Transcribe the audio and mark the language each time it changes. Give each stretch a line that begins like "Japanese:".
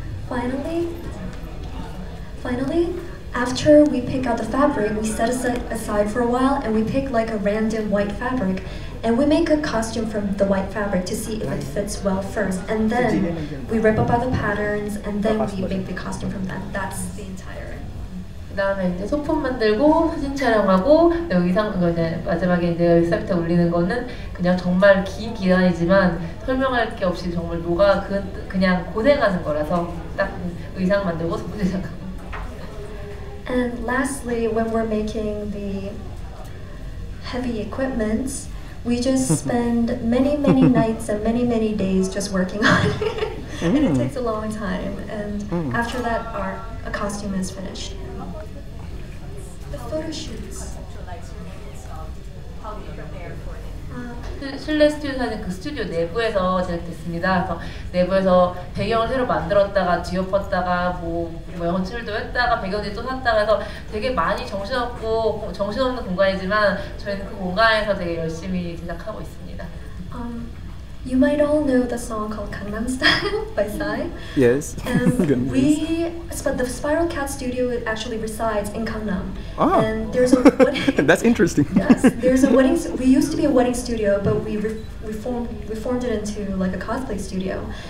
English: Okay, finally, after we pick out the fabric, we set it aside for a while and we pick like a random white fabric and we make a costume from the white fabric to see if it fits well first. And then we rip up all the patterns and then we make the costume from that. That's the entire.
Korean: 그다음에 이제 소품 만들고 사진 촬영하고 의상 그거 이제 마지막에 이제 웹사이트에 올리는 거는 그냥 정말 긴 기간이지만 설명할 게 없이 정말 그냥 고생하는 거라서 딱 의상 만들고 소품 제작하고.
English: And lastly, when we're making the heavy equipment, we just spend many nights and many days just working on it. And it takes a long time. And after that, a costume is finished. The photo shoots. How do you prepare for it?
Korean: 실내 스튜디오 사진 그 스튜디오 내부에서 제작됐습니다. 그래서 내부에서 배경을 새로 만들었다가 뒤엎었다가 뭐 연출도 했다가 배경지 또 샀다가 해서 되게 많이 정신없는 공간이지만 저희는 그 공간에서 되게 열심히 제작하고 있습니다.
English: You might all know the song called Gangnam Style by Psy. Yes. But the Spiral Cat studio actually resides in Gangnam. Ah. And there's a wedding. That's interesting. Yes, there's a wedding. We used to be a wedding studio, but we reformed it into like a cosplay studio.